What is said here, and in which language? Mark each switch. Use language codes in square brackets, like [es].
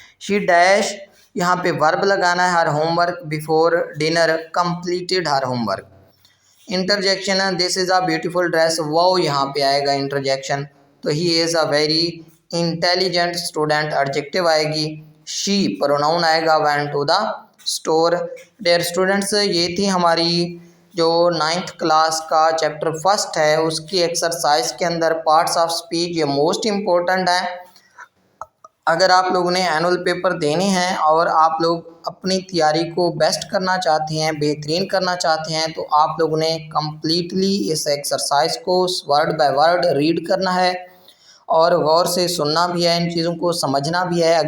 [en] she dash, [ur] یہاں پہ ورب لگانا ہے, [en] Her homework before dinner completed her homework. Interjection ہے, this is a beautiful dress, wow [ur] یہاں پہ آئے گا [en] interjection, تو he is a very intelligent student, [ur] adjective آئے گی. [en] she [ur] پروناؤن آئے گا, [en] Went to the store. [ur] Dear students, یہ تھی ہماری جو 9th کلاس کا چیپٹر 1 ہے اس کی ایکسرسائز کے اندر پارٹس آف اسپیچ, یہ موسٹ امپورٹنٹ ہے. اگر آپ لوگوں نے اینول پیپر دینے ہیں اور آپ لوگ اپنی تیاری کو بیسٹ کرنا چاہتے ہیں, بہترین کرنا چاہتے ہیں, تو آپ لوگوں نے کمپلیٹلی اس ایکسرسائز کو ورڈ بائی ورڈ ریڈ کرنا ہے اور غور سے سننا بھی ہے, ان چیزوں کو سمجھنا بھی ہے.